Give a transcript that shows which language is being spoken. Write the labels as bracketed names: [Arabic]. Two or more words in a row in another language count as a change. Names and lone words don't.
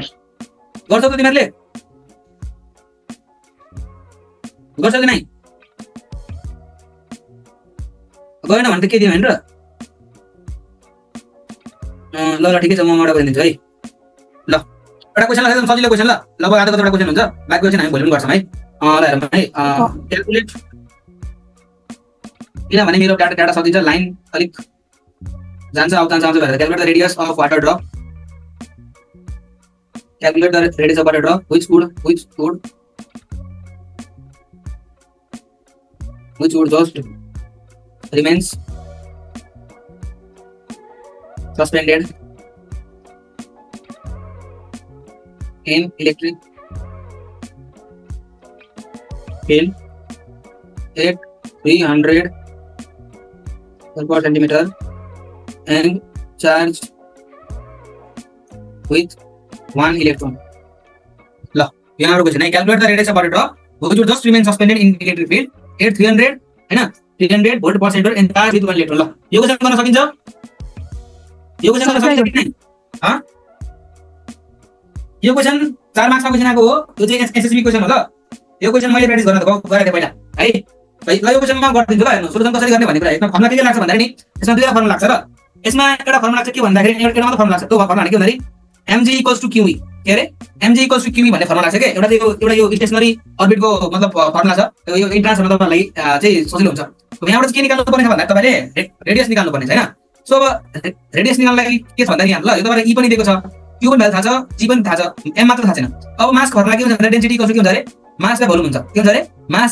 [Nepali] गर्छौ त तिमीहरुले गर्छौ कि नै गएन भने त के दियो हैन र ल ठिकै छ म एउटा क्वेशन दिन्छु है ल एउटा क्वेशन ल सजिलो क्वेशन ल लगभग आधा कतिवटा क्वेशन हुन्छ बाकी क्वेशन हामी भोलि पनि गर्छौं है ल हेरौँ है क्याल्कुलेट किनभने मेरो डाटा सकिन्छ लाइन अलिक जान्छ आउँछ भनेर [English] calculate the radius of water drop which would just remains suspended in electric field at 300 per centimeter and charged with 1 electron. [Nepali] ल यहाँ एउटा क्वेशन है [English] calculate the radius of water drop which would just remain suspended in electric field at 300 हैन 300 volt per centimeter and charged with 1 electron. [Nepali] ल यो क्वेशन गर्न सकिन्छ यो क्वेशन गर्न सकिन्छ कि हैन ह यो क्वेशन 4 मार्क्सको क्वेशन आको हो यो चाहिँ एसएसबी क्वेशन हो ल यो क्वेशन मैले प्र्याक्टिस गर्न गरे पहिला है ल यो क्वेशन म गर्दिन्छु ल हेर्नु सोल्युसन कसरी गर्ने भन्ने कुरा यसमा फर्मुला के लाग्छ भन्दाखेरि नि यसमा दुईटा फर्मुला लाग्छ र यसमा एउटा फर्मुला लाग्छ के भन्दाखेरि एउटा मात्र फर्मुला लाग्छ त्यो फर्मुला के भन्दाखेरि mg = qe के रे mg = qe भन्ने फर्मुला छ के एउटा यो [English] stationary orbitको [Nepali] मतलब फर्मुला छ यो इन्ट्रान्स गर्न तपाईलाई चाहिँ सजिलो हुन्छ यहाँबाट के निकाल्नु पर्ने छ भन्दा तपाईले रेडियस निकाल्नु पर्ने छ हैन सो अब रेडियस निकाल्नलाई के छ भन्दा यहाँ ल यो तपाईलाई e पनि दिएको छ q पनि थाहा छ g पनि थाहा छ m मात्र थाहा छैन अब मास फर्मुला के हुन्छ भन्दा डेन्सिटी = के हुन्छ रे [English] mass by volume [Nepali] हुन्छ के हुन्छ रे मास